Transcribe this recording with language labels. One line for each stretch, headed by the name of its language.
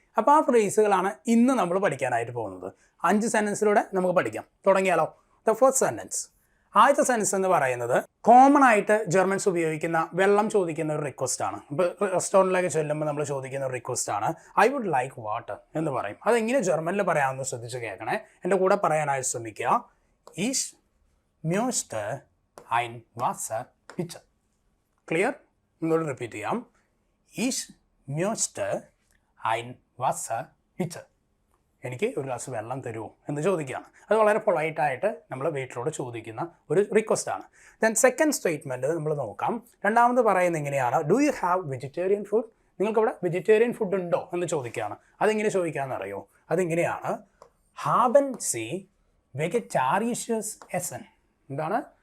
Malayalam: അപ്പോൾ ആ ഫ്രേസുകളാണ് ഇന്ന് നമ്മൾ പഠിക്കാനായിട്ട് പോകുന്നത്. 5 സെൻറ്റൻസിലൂടെ നമുക്ക് പഠിക്കാം. തുടങ്ങിയാലോ? The first sentence. ആദ്യത്തെ സെൻറ്റൻസ് എന്ന് പറയുന്നത് കോമൺ ആയിട്ട് ജർമ്മൻസ് ഉപയോഗിക്കുന്ന വെള്ളം ചോദിക്കുന്ന ഒരു റിക്വസ്റ്റാണ്. ഇപ്പോൾ റെസ്റ്റോറൻറ്റിലേക്ക് ചെല്ലുമ്പോൾ നമ്മൾ ചോദിക്കുന്ന ഒരു റിക്വസ്റ്റാണ്, ഐ വുഡ് ലൈക്ക് വാട്ടർ എന്ന് പറയും. അതെങ്ങനെ ജർമ്മനിൽ പറയാമെന്ന് ശ്രദ്ധിച്ച് കേൾക്കണേ. എൻ്റെ കൂടെ പറയാനായിട്ട് ശ്രമിക്കുക.
German: ഈസ് möchte ein Wasser bitte. ക്ലിയർ? ഒന്നുകൂടി റിപ്പീറ്റ് ചെയ്യാം. Ich möchte ein Wasser bitte.
Malayalam: എനിക്ക് ഒരു ഗ്ലാസ് വെള്ളം തരുമോ എന്ന് ചോദിക്കുകയാണ്. അത് വളരെ പൊളൈറ്റായിട്ട് നമ്മൾ വെയിറ്ററോട് ചോദിക്കുന്ന ഒരു റിക്വസ്റ്റാണ്. ദെൻ സെക്കൻഡ് സ്റ്റേറ്റ്മെൻറ്റ് നമ്മൾ നോക്കാം. രണ്ടാമത് പറയുന്നത് എങ്ങനെയാണ്, do you have vegetarian food? നിങ്ങൾക്കിവിടെ വെജിറ്റേറിയൻ ഫുഡ് ഉണ്ടോ എന്ന് ചോദിക്കുകയാണ്. അതെങ്ങനെ ചോദിക്കാമെന്ന് അറിയോ? അതിങ്ങനെയാണ്, ഹാബൻ സി വെഗറ്റാരീഷ്യസ് എസൻ. എന്താണ്?